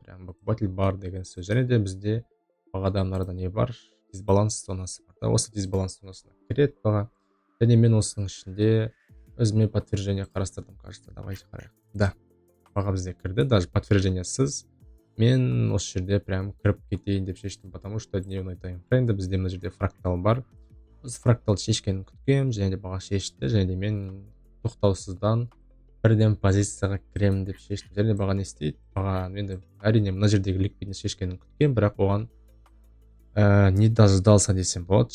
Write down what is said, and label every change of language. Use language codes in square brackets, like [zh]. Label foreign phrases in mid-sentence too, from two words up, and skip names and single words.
[kk] Прям покупатель бар деген сөз. Және де бізде бағада мынарда не бар? Дисбаланс зонасы бар да. Осы дисбаланс зонасына кіреді баға. Және мен осының ішінде өзіме подтверждение қарастырдым, кажется. Давайте қарайық. Да, баға бізде кірді. Даже подтверждениесіз мен осы жерде прям кіріп кетейін деп шештім, [ru] потому что дневной [kk] таймфреймде бізде мына жерде фрактал бар. Осы фрактал шешкенін күткем, және де баға шешті, және де мен тоқтаусыздан бірден позицияға кіремін деп шештім. Және баға не істейді? Баға енді әрине мына жердегі ликвидность шешкенін күткем, бірақ оған [ru] не дождался [kk] десем болады.